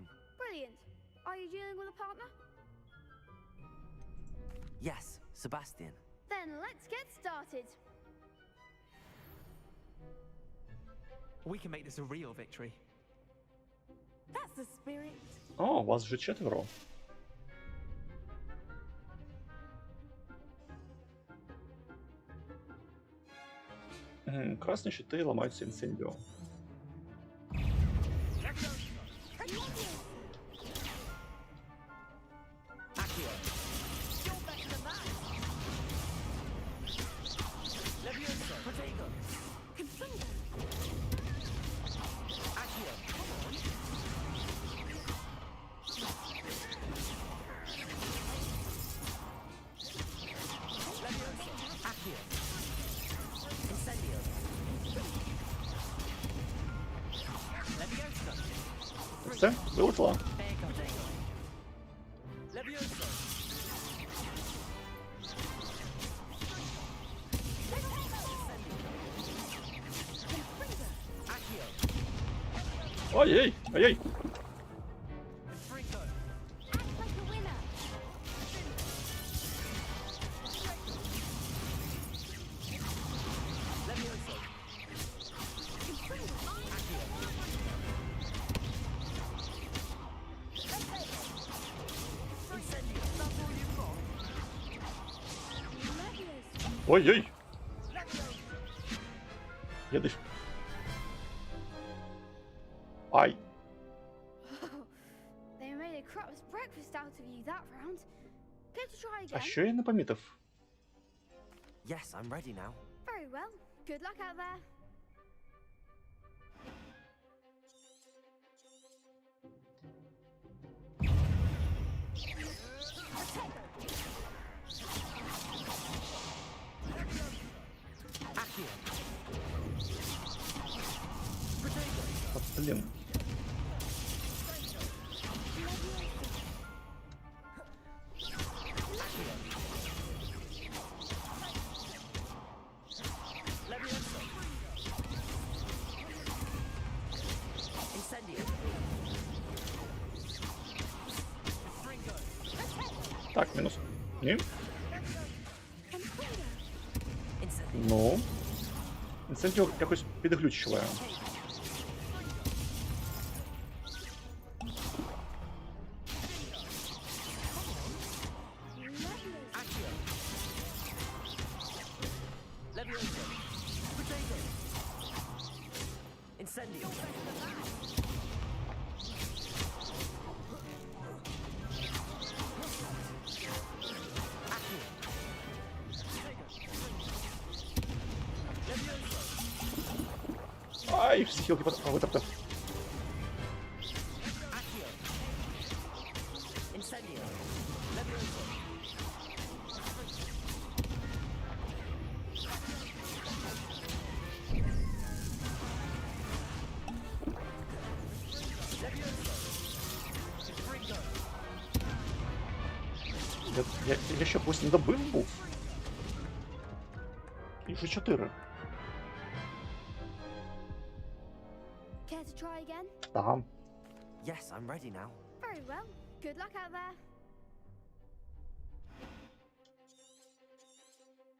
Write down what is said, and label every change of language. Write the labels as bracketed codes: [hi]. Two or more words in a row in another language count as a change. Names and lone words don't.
[en] Brilliant. Are you dealing with a partner? Yes, Sebastian. Then let's get started. We can make this a real victory. That's the spirit. [uk] О, вас вже 4. Красні щити ламаються інсендіо. Accio. [en] You're better than that. Levioso. Protego. Confringo. Accio. Levioso. Accio. Incendio. Levioso. [uk] Все, вилетіла. Protego. Levioso. Accio. Ой-ей, ой-ей. Fringo. [en] Act like a winner. Levioso. Accio. Incendio. That's all you've got. [uk] Ой-ой. Я десь. Ай. [en] They made a crap's breakfast out of you that round. Care to try [uk] А [en] again? [uk] що я не помітив? [en] Yes, I'm ready now. Very well. Good luck out there. Accio. Protego. [uk] От, блін. Accio. Levioso. Incendio. Fringo. Так, мінус. Ні? Incendio. Ну. Інсендіо якось підглючує. Accio. Levioso. Protego. Incendio. Accio. Levioso. Ай, всі хілки витратив. Accio. Incendio. Levioso. Levioso. Fringo. Я що, когось не добив був? І вже 4. [en] Care to try again? [uk] Ага. [en] Yes, I'm ready now. Very well. Good luck out there.